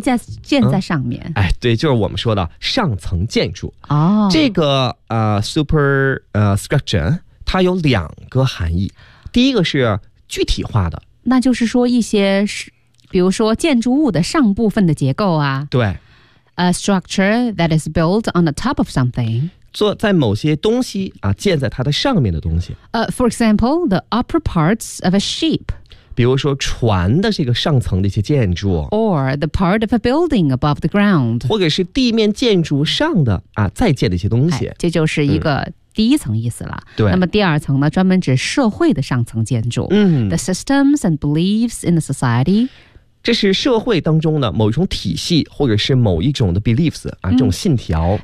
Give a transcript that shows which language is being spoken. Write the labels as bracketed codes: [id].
[zh] 建在上面、嗯、哎，对，就是我们说的上层建筑。哦，这个superstructure 它有两个含义，第一个是具体化的，那就是说一些比如说建筑物的上部分的结构啊，对， [en] A structure that is built on the top of something， [zh] 做在某些东西啊，建在它的上面的东西。 [en] For example, the upper parts of a ship， [zh] 比如说船的这个上层的一些建筑。 [en] Or the part of a building above the ground， [zh] 或者是地面建筑上的啊，再建的一些东西、这就是一个第一层意思了。对，那么第二层呢，专门指社会的上层建筑。嗯 [en] ，the systems and beliefs in the society， [zh] 这是社会当中的某一种体系，或者是某一种的 beliefs 啊，这种信条。